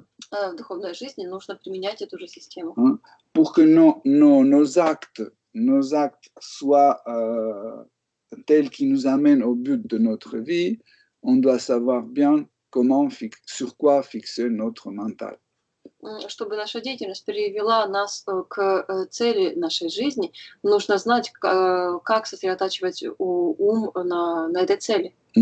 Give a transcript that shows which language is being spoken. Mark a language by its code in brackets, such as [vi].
[ru] В духовной жизни нужно применять эту же систему. [fr] Pour que nos actes soient tels qui nous amènent au but de notre vie, on doit savoir bien sur quoi fixer notre mental. [ru] Чтобы наша деятельность привела нас к цели нашей жизни, нужно знать, как сосредотачивать ум на этой цели.